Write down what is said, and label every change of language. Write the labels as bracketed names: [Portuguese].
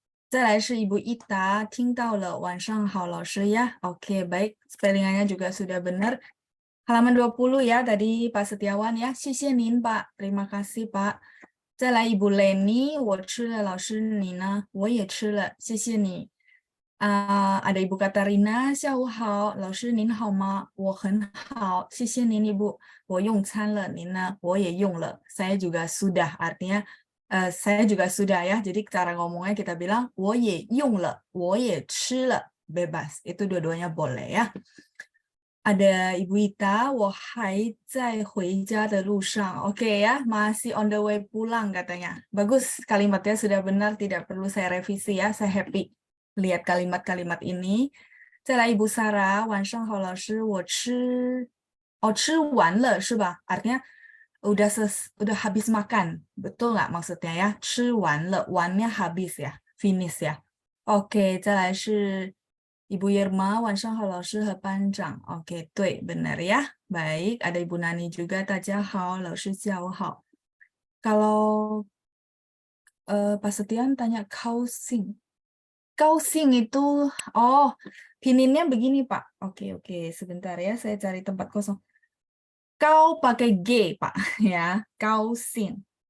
[Chinese] 再来是 Ibu Ita 听到了，晚上好老师ya. [Indonesian] OK, baik, spellingannya juga sudah benar. Halaman 20 ya tadi Pak Setiawan ya. [Chinese] 谢谢您 [Indonesian] Pak, terima kasih Pak. [Chinese] 再来Ibu Leni, 我吃了，老师你呢？我也吃了，谢谢你。 ada Ibu Katarina, 下午好，老师您好吗？我很好，谢谢您Ibu。我用餐了，您呢？我也用了。 [Indonesian] Saya juga sudah, artinya saya juga sudah ya. Jadi cara ngomongnya kita bilang [Chinese] 我也用了，我也吃了， [Indonesian] bebas. Itu dua-duanya boleh ya. [Chinese] Ada Ibu Ita, 我还在回家的路上. [Indonesian] Oke ya, masih on the way pulang katanya. Bagus, kalimatnya sudah benar, tidak perlu saya revisi ya. Saya happy lihat kalimat-kalimat ini. [Chinese] 再来 Ibu Sarah, 晚上好老师，我吃完了是吧? [Indonesian] Artinya udah habis makan. Betul nggak maksudnya ya? 吃完了, 完nya habis ya, finish ya. [Chinese] Oke, 再来是 Ibu Yerma, 晚上好老师和班长. [Indonesian] Oke, 对, benar ya. Baik, ada Ibu Nani juga, [Chinese] 大家好，老师下午好. [Indonesian] Kalau Pak Setian tanya kausing. Kausing itu, oh, pininnya begini Pak. Oke, sebentar ya, saya cari tempat kosong. Kau pakai G, Pak, ya. Kausing.